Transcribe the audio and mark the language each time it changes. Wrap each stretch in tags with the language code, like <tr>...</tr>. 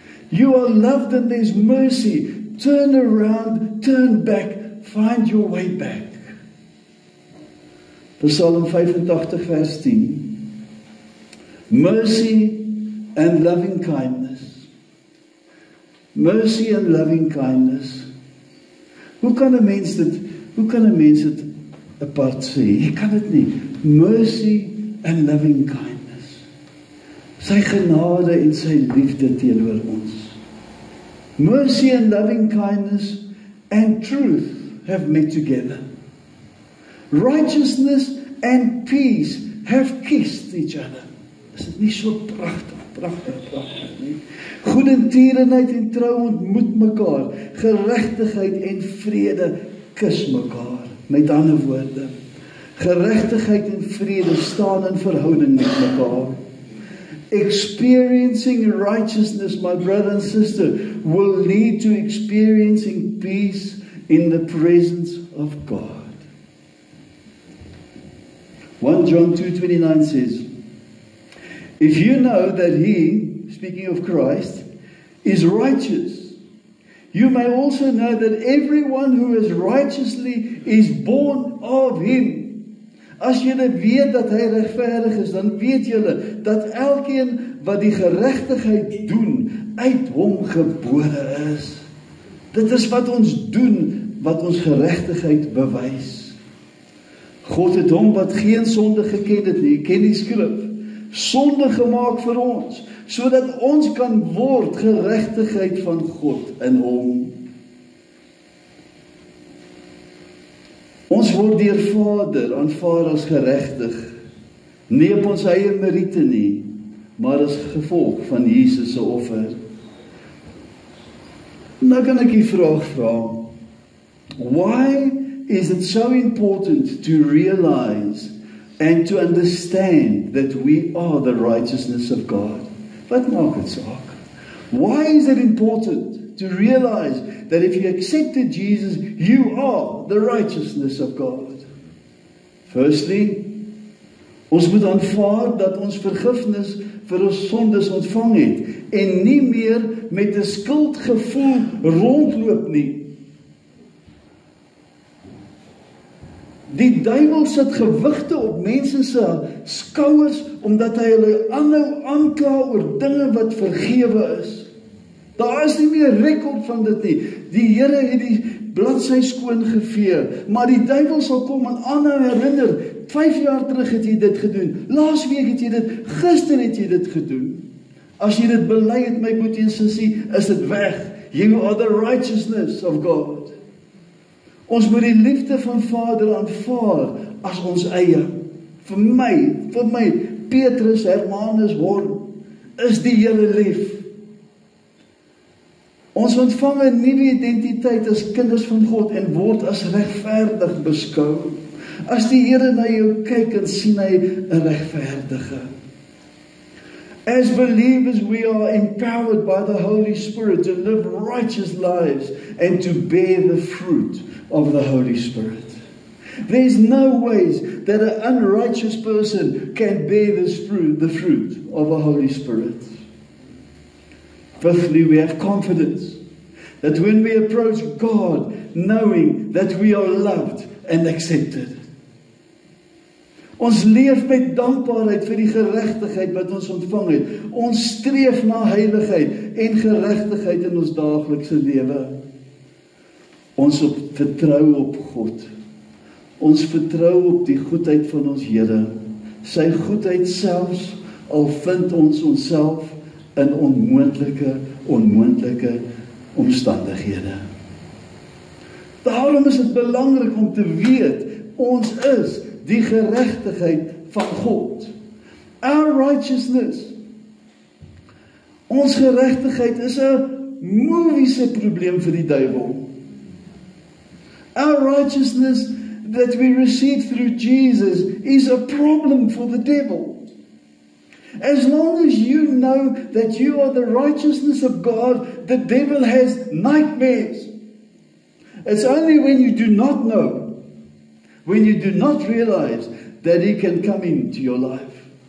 <en>You are loved and there's mercy. Turn around, turn back, find your way back. Psalm 85 vers 10. Mercy and loving kindness. Mercy and loving kindness.</en> <af>Hoe kan 'n mens dit apart sê? Jy kan dit nie.</af> <en>Mercy and loving kindness.</en> <af>Sy genade en sy liefde teenoor ons.</af> <en>Mercy and loving kindness and truth have met together. Righteousness and peace have kissed each other.</en> <af>Is dit nie so pragtig nie? Goedertierenheid en trou ontmoet mekaar. Geregtigheid en vrede kus mekaar. Met ander woorde, geregtigheid en vrede staan in verhouding met mekaar.</af> <en>Experiencing righteousness, my brother and sister, will lead to experiencing peace in the presence of God. 1 John 2:29 says, if you know that he, speaking of Christ, is righteous, you may also know that everyone who is righteously is born of him.</en> <af>As julle weet dat hy regverdig is, dan weet julle dat elkeen wat die geregtigheid doen, uit hom gebore is. Dit is wat ons doen, wat ons geregtigheid bewys. God het hom wat geen sonde geken het nie, ken die skrif, sonde gemaak vir ons, sodat ons kan word geregtigheid van God in hom. Ons word deur Vader aanvaar as geregtig Nie op ons eie meriete nie, maar as gevolg van Jesus se offer. Nou kan ek die vraag vra,</af> <en>why is it so important to realize and to understand that we are the righteousness of God?</en> <af>Wat maak dit saak?</af> <en>Why is it important to realize that if you accepted Jesus, you are the righteousness of God?</en> <af>Firstly, ons moet aanvaar dat ons vergifnis vir ons sondes ontvang het en nie meer met 'n skuldgevoel rondloop nie. Die duiwel sit gewigte op mense se skouers omdat hy hulle aanhou aankla oor dinge wat vergewe is. Daar is nie meer rekord van dit nie. Die Here het die bladsy skoon gevee, maar die duiwel sal kom en aanhou herinner. 5 jaar terug het jy dit gedoen. Laasweek het jy dit, gister het jy dit gedoen. As jy dit bely het, my broer en sussie, is dit weg.</af> <en>You are the righteousness of God.</en> <af>Ons moet die liefde van Vader aanvaar as ons eie. Vir my, Petrus Hermanus Horn, is die Here lief. Ons ontvang 'n nuwe identiteit as kinders van God en word as regverdig beskou. As die Here na jou kyk en sien hy 'n regverdige.</af> <en>As believers, we are empowered by the Holy Spirit to live righteous lives and to bear the fruit of the Holy Spirit. There's no ways that an unrighteous person can bear the fruit of the Holy Spirit. Fifthly, we have confidence that when we approach God, knowing that we are loved and accepted.</en> <af>Ons leef met dankbaarheid vir die geregtigheid wat ons ontvang het. Ons streef na heiligheid en geregtigheid in ons daaglikse lewe. Ons vertrou op God. Ons vertrou op die goedheid van ons Here. Sy goedheid selfs al vind ons onsself in onmoontlike omstandighede. Daarom is dit belangrik om te weet, ons is die geregtigheid van God.</af> <en>Our righteousness.</en> <af>Ons geregtigheid is 'n moviese probleem vir die duiwel.</af> <en>Our righteousness that we receive through Jesus is a problem for the devil. As long as you know that you are the righteousness of God, the devil has nightmares. It's only when you do not know, when you do not realize that he can come into your life.</en>